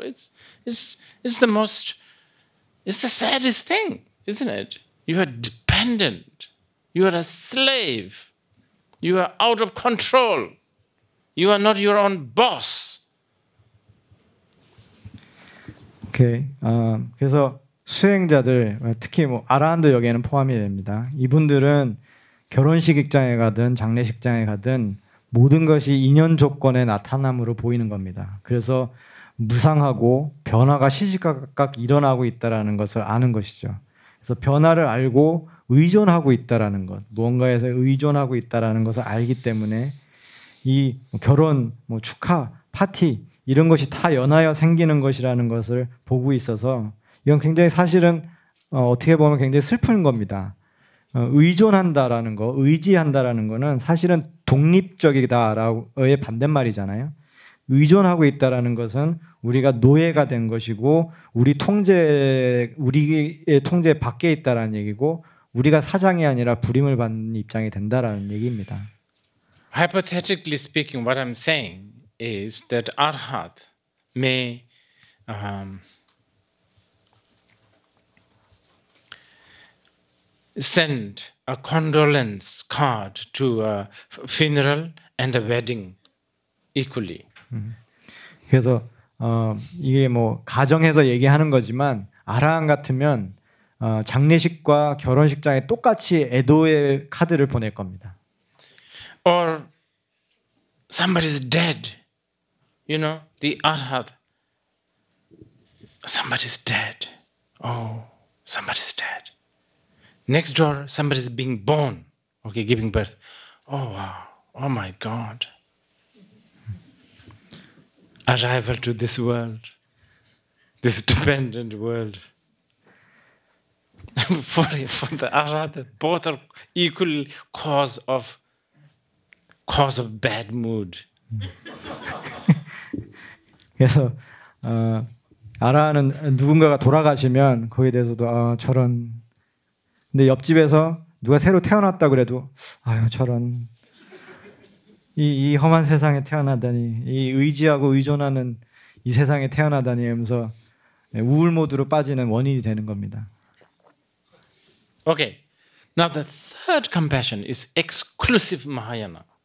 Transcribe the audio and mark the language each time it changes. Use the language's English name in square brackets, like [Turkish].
[English] It's the saddest thing, isn't it? You are dependent. You are a slave. You are out of control. You are not your own boss. 오케이. [Korean] 그래서 수행자들, 특히 뭐 아라한도 여기에는 포함이 됩니다. 이분들은 결혼식장에 가든 장례식장에 가든 모든 것이 인연 조건의 나타남으로 보이는 겁니다. 그래서 무상하고 변화가 시시각각 일어나고 있다라는 것을 아는 것이죠. 그래서 변화를 알고 의존하고 있다라는 것, 무언가에서 의존하고 있다라는 것을 알기 때문에 이 결혼, 뭐 축하, 파티 이런 것이 다 연하여 생기는 것이라는 것을 보고 있어서 이건 굉장히 사실은 어떻게 보면 굉장히 슬픈 겁니다. 의존한다라는 거, 의지한다라는 거는 사실은 독립적이다라고의 반대말이잖아요. 의존하고 있다라는 것은 우리가 노예가 된 것이고 우리의 통제 밖에 있다라는 얘기고 우리가 사장이 아니라 부림을 받는 입장이 된다라는 얘기입니다. [English] Hypothetically speaking, what I'm saying is that Arhat may send a condolence card to a funeral and a wedding equally. [Korean] 그래서 이게 뭐 가정에서 얘기하는 거지만 아라한 같으면 장례식과 결혼식장에 똑같이 애도의 카드를 보낼 겁니다. [English] Or somebody's dead. You know, the Arhat. Somebody's dead. Oh, somebody's dead. Next door, somebody's being born. Okay, giving birth. Oh, wow. Oh, my God. arrival to this world, this dependent world. for the arahata, both are equal cause of bad mood. [Korean] 그래서 아라는 누군가가 돌아가시면 거기에 대해서도 저런. 근데 옆집에서 누가 새로 태어났다 그래도 아유 저런. 이 험한 세상에 태어나다니, 이 의지하고 의존하는 이 세상에 태어나다니 하면서 우울 모드로 빠지는 원인이 되는 겁니다. [English] Okay. Now the third compassion is exclusive Mahayana.